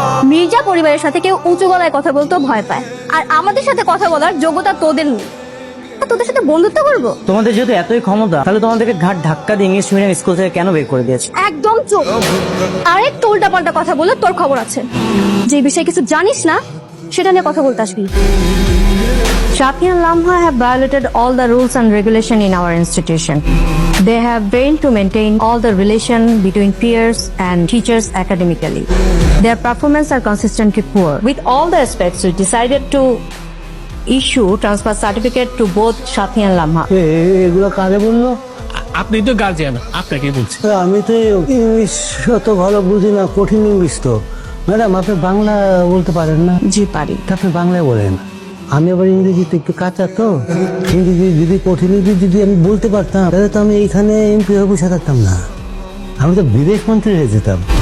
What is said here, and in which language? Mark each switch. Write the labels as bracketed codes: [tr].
[bn] মির্জা পরিবারের সাথে কেউ উঁচু গলায় কথা বলতেও ভয় পায়, আর আমাদের সাথে কথা বলার যোগ্যতা তোদের নেই। তোদের সাথে বন্ধুত্ব করবো? তোমাদের যেহেতু এতই ক্ষমতা, তাহলে তোমাদেরকে ঘাট ধাক্কা দিয়ে ইংলিশ মিডিয়াম স্কুল থেকে কেন বের করে দিয়েছে? একদম চুপ। আরেকটু উল্টা পাল্টা কথা বলে তোর খবর আছে। যে বিষয়ে কিছু জানিস না সেটা নিয়ে কথা বলতে আসবি। [en] Shafi and Lamha have violated all the rules and regulation in our institution. They have failed to maintain all the relation between peers and teachers academically. Their performance are consistently poor. With all the aspects, we decided to issue transfer certificate to both Shafi and Lamha. [bn] এগুলো কারে বললো? আপনি তো guardian, আপনাকে বলছি। আমি তো English অত ভালো বুঝি না, কঠিন ইংলিশ তো। ম্যাডাম, আপনি বাংলা বলতে পারেন না? জি পারি। আপনি বাংলায় বলেন। আমি আবার ইংরেজিতে একটু কাঁচা তো। ইংরেজি যদি কঠিন ইংরেজি যদি আমি বলতে পারতাম, তাহলে তো আমি এইখানে এমপি হয়ে বসে থাকতাম না, আমি তো বিদেশ মন্ত্রী হয়ে যেতাম।